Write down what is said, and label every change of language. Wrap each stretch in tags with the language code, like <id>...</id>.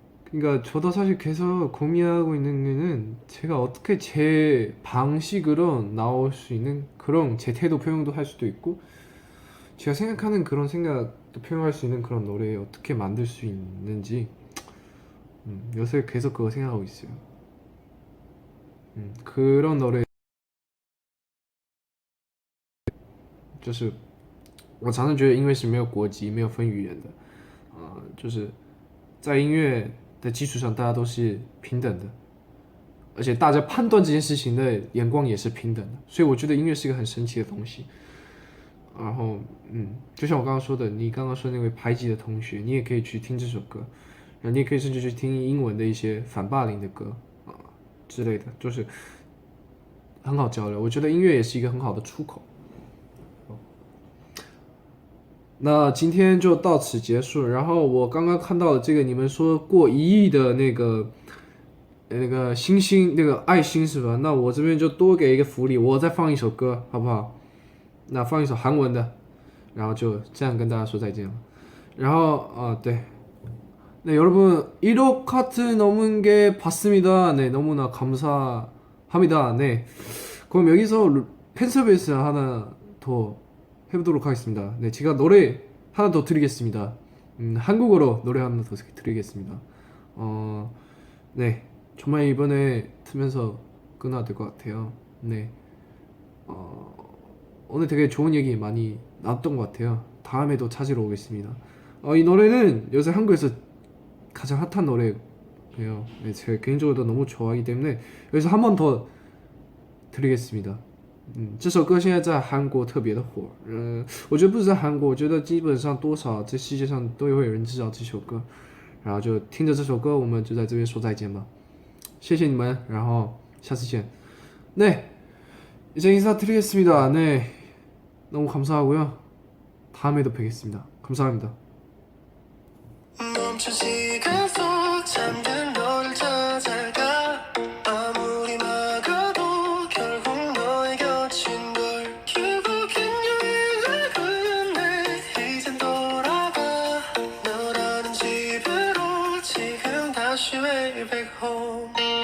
<ko>그러니까 저도 사실 계속 고민하고 있는 게는 제가 어떻게 제 방식으로 나올 수 있는 그런 제 태도 표현도 할 수도 있고, 제가 생각하는 그런 생각도 표현할 수 있는 그런 노래 어떻게 만들 수 있는지 요새 계속 그거 생각하고 있어요. 그런 노래</ko> <zh>就是我常常觉得音乐是没有国籍、没有分语言的，就是在音乐的基础上，大家都是平等的，而且大家判断这件事情的眼光也是平等的，所以我觉得音乐是一个很神奇的东西。然后，就像我刚刚说的，你刚刚说那位排挤的同学，你也可以去听这首歌，然后你也可以甚至去听英文的一些反霸凌的歌之类的，就是很好交流。我觉得音乐也是一个很好的出口。那今天就到此结束。然后我刚刚看到了这个，你们说过1亿的那个星星，那个爱心是吧？那我这边就多给一个福利，我再放一首歌，好不好？那放一首韩文的，然后就这样跟大家说再见了。然后</zh> <ko>네. 네, 여러분 1억 카트 넘은 게 봤습니다. 네, 너무나 감사합니다. 네. 그럼 여기서 팬서비스 하나 더 해보도록 하겠습니다. 네, 제가 노래 하나 더 드리겠습니다. 한국어로 노래 하나 더 드리겠습니다. 네, 정말 이번에 틀면서 끊어야 될 것 같아요. 네, 오늘 되게 좋은 얘기 많이 나왔던 것 같아요. 다음에도 찾으러 오겠습니다. 이 노래는 요새 한국에서 가장 핫한 노래예요. 네, 제가 개인적으로 너무 좋아하기 때문에 여기서 한 번 더 드리겠습니다.</ko> <zh>这首歌现在在韩国特别的火，我觉得不止在韩国，我觉得基本上多少在世界上都会有人知道这首歌，然后就听着这首歌，我们就在这边说再见吧，谢谢你们，然后下次见。</zh> <ko>네, 이제 인사드리겠습니다. 네, 너무 감사하고요. 다음에도 뵙겠습니다. 감사합니다. 멈춘 시간 속 잠든 너를 찾아가 아무리 막아도 결국 너의 곁인 걸 결국엔 유일을 걸렸네 이젠 돌아가 너라는 집으로 지금 다시</ko> <en>way back home</en>